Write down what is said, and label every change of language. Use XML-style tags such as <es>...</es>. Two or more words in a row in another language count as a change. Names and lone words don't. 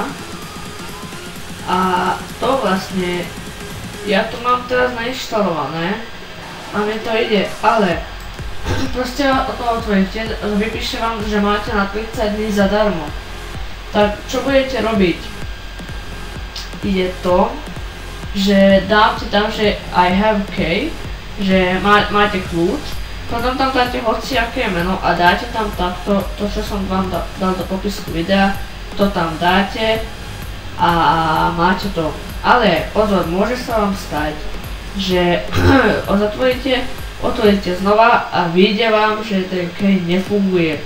<sk>A to vlastne, ja to mám teraz nainštalované a mne to ide, ale proste to otvoríte, vypíše vám, že máte na 30 dní zadarmo. Tak čo budete robiť? Je to, že dáte tam, že</sk> <en>I have key,</en> <sk>že máte kľúč, potom tam dáte hociaké meno a dáte tam takto, to čo som vám dal do popisku videa, to tam dáte a máte to. Ale pozor, môže sa vám stať, že otvoríte znova a vyjde vám, že ten key nefunguje.</sk>